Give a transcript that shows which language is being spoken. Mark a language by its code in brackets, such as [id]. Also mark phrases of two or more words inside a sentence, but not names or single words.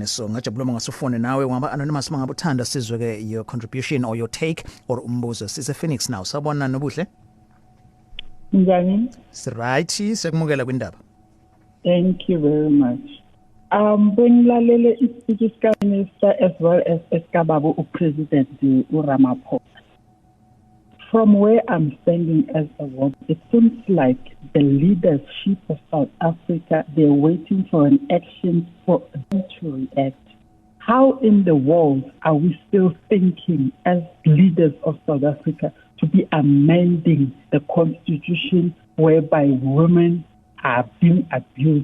[zu] So ngajabula uma ngasufone nawe ngaba anonymous mangabe uthanda sizwe ke [en] your contribution or your take or [zu] umbuzo. Sise Phoenix now. Sabona nobuhle. Njani? Right, sekumukela kwindaba. [en] Thank you very much. [zu] Bengilalele ispeech ka minister [en] as well as [zu] eskababu upresident uRamaphosa. [en] From where I'm standing as a woman, it seems like the leadership of South Africa, they're waiting for an action for them to react. How in the world are we still thinking as leaders of South Africa to be amending the constitution whereby women are being abused?